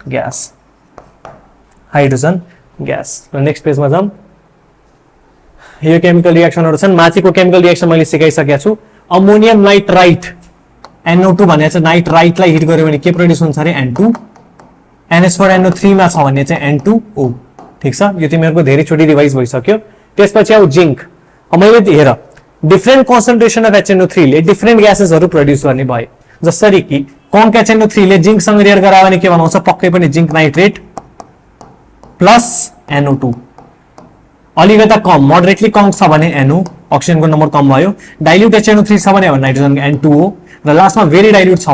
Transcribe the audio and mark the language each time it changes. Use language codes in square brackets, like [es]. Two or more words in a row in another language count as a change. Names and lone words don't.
[ne] ग्यास र नेक्स्ट पेजमा जाम यो केमिकल रिएक्सनहरु छन् माथिको केमिकल रिएक्सन मैले सिकाइसकेको छु अमोनियम नाइट्राइट NO2 भने चाहिँ नाइट्राइटलाई हिट गर्यो भने के प्रोड्युस हुन्छ रे N2 NH4NO3 मा छ भने चाहिँ N2O ठीक छ यो तिमीहरुको धेरै छोटी रिवाइज भइसक्यो त्यसपछि आउ जिंक मैले हेर [en] different concentration of HNO3 [ne] ले डिफरेंट ग्यासेसहरु प्रोड्युस गर्ने भयो जसरी कि कङ्क HNO3 ले जिंक सँग रिएक्ट गरायो भने के बनाउँछ पक्कै पनि जिंक नाइट्रेट प्लस NO2 अलिकता कम मोडरेटली कम छ भने NO ऑक्सिजन को नम्बर कम भयो डाइल्युट HNO3 छ भने नाइट्रोजन N2O र लास्टमा [en] very dilute [ne] छ